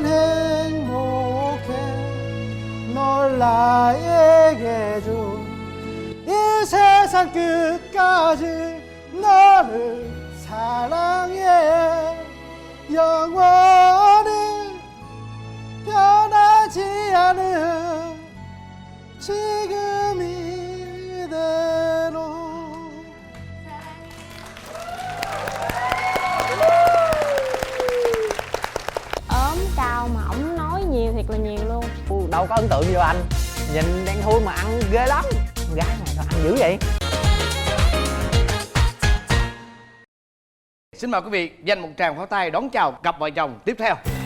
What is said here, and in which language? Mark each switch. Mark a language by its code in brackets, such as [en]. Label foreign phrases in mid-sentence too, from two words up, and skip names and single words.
[ko] 행복해 널 나에게 준 이 세상 끝까지 너를 사랑해 영원히 변하지 않은 지금 이대로. [vi] Ốm cao mà ổng nói nhiều thiệt là nhiều luôn. Đâu có ấn tượng gì đâu anh. Nhìn đen thui mà ăn ghê lắm. Con gái này sao ăn dữ vậy? Xin mời quý vị dành một tràng pháo tay đón chào cặp vợ chồng tiếp theo.